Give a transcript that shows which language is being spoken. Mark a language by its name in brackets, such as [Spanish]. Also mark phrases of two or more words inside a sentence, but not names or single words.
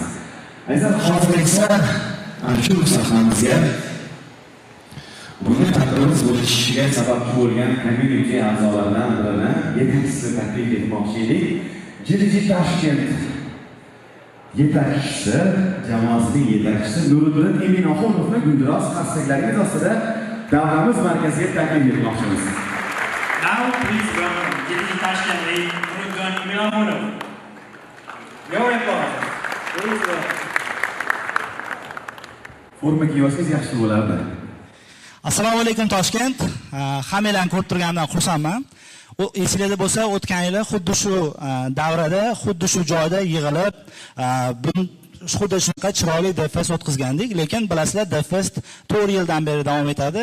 [Uzbek] Aziz hozir esa shu sahnamizga bugun tadbirimiz bo'lishiga sababchi bo'lgan community a'zolaridan birini yetakchisi taklif etmoqchi edik. GDG Tashkent yetakchisi, jamoasining yetakchisi Nuriddin Eminoxonovni Guldiroz qarsaklaringiz ostida davramiz markaziga taklif etmoqchimiz. [English] Now please welcome GDG Tashkent lead Nuriddin Eminoxonov. Your applause. Please welcome. [Uzbek] Forma kiysangiz yaxshi bo'lardi. Assalomu alaykum Toshkent. Hammalarni ko'rib turganimdan xursandman. Esingizda bo'lsa, o'tgan yili xuddi shu davrada, xuddi shu joyda yig'ilib, xuddi shunaqa chiroyli DevFest o'tkazgandik, lekin bilasizlar DevFest 4 yildan beri davom etadi.